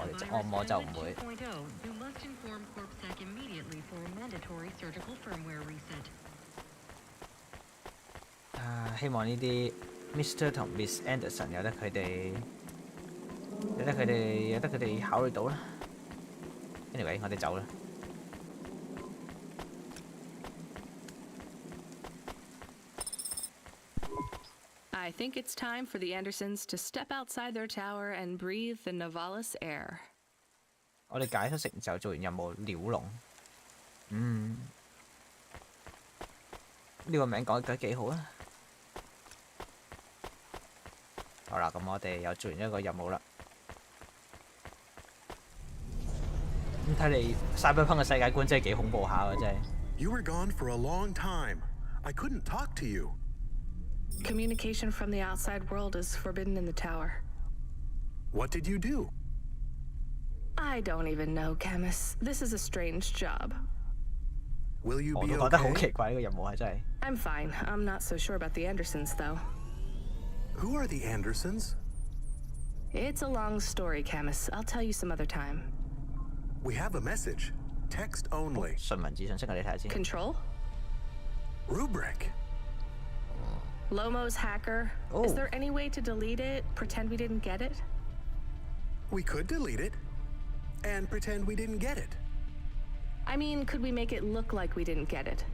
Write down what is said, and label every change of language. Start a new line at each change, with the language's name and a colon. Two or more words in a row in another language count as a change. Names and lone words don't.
Cantonese: 我就唔會。希望呢啲 Mr 同 Miss Anderson 由得佢哋考慮到啦。Anyway， 我哋走啦。
English: I think it's time for the Andersons to step outside their tower and breathe the Novalis air.
Cantonese: 我哋解咗成就做完任務鳥籠，呢個名講得幾好啊！好啦，咁我哋又做完一個任務啦。咁睇嚟賽博朋克嘅世界觀真係幾恐怖下喎，真係。
English: You were gone for a long time. I couldn't talk to you. Communication from the outside world is forbidden in the tower. What did you do? I don't even know, Camus. This is a strange job. Will you be okay?
Cantonese: 我都覺得好奇怪呢個任務係真係。
English: I'm fine. I'm not so sure about the Andersons, though. Who are the Andersons? It's a long story, Camus. I'll tell you some other time. We have a message. Text only.
Cantonese: 純文字信息我哋睇下先。
English: Control? Rubric. Lomo's hacker. Oh. Is there any way to delete it? Pretend we didn't get it? We could delete it and pretend we didn't get it. I mean, could we make it look like we didn't get it?